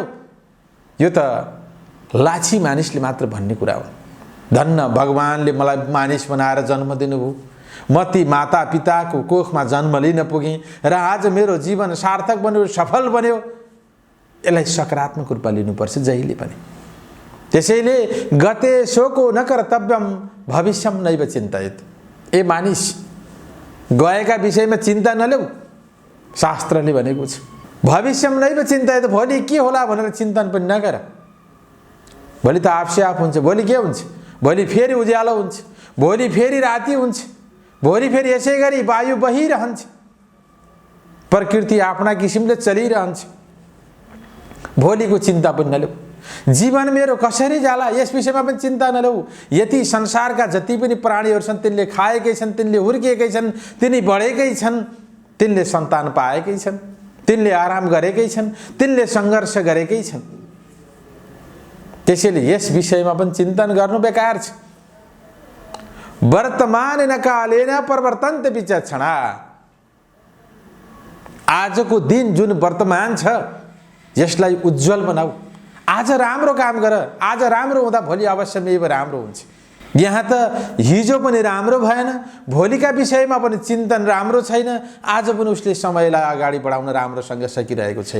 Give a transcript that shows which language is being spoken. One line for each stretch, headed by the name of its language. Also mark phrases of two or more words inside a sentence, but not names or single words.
Nepali: यो त लाछी मानिसले मात्र भन्ने कुरा हो। धन्न भगवानले मलाई मानिस बनाएर जन्म दिनुभयो, म ती माता पिताको कोखमा जन्म लिन पुगेँ र आज मेरो जीवन सार्थक बन्यो, सफल बन्यो। यसलाई सकारात्मक रूपमा लिनुपर्छ जहिले पनि।
Sanskrit: त्यसैले गते शोको न कर्तव्यम भविष्यम नैव चिन्तयेत।
Nepali: ए मानिस, गएका विषयमा चिन्ता नल्याऊ, शास्त्रले भनेको छ।
Sanskrit: भविष्यम नैव चिन्तयेत,
Nepali: भोलि के होला भनेर चिन्तन पनि नगर। भोलि त आफसे आफ हुन्छ। भोलि के हुन्छ? भोलि फेरि उज्यालो हुन्छ, भोलि फेरि राति हुन्छ, भोलि फेरि यसै गरी वायु बहिरहन्छ, प्रकृति आफ्ना किसिमले चलिरहन्छ। भोलिको चिन्ता पनि नल्याऊ। जीवन मेरो कसरी जाला यस विषयमा पनि चिन्ता नल्याऊ। यति संसारका जति पनि प्राणीहरू छन् तिनले खाएकै छन्, तिनले हुर्किएकै छन्, तिनी बढेकै छन्, तिनले सन्तान पाएकै छन्, तिनले आराम गरेकै छन्, तिनले सङ्घर्ष गरेकै छन्। त्यसैले यस विषयमा पनि चिन्तन गर्नु बेकार छ।
Sanskrit: वर्तमान न कालेन परिवर्तन्त विचक्षणा।
Nepali: आजको दिन जुन वर्तमान छ यसलाई उज्जवल बनाऊ। आज राम्रो काम गर, आज राम्रो हुँदा भोलि अवश्य मेव राम्रो हुन्छ। यहाँ त हिजो पनि राम्रो भएन, भोलिका विषयमा पनि चिन्तन राम्रो छैन, आज पनि उसले समयलाई अगाडि बढाउन राम्रोसँग सकिरहेको छैन।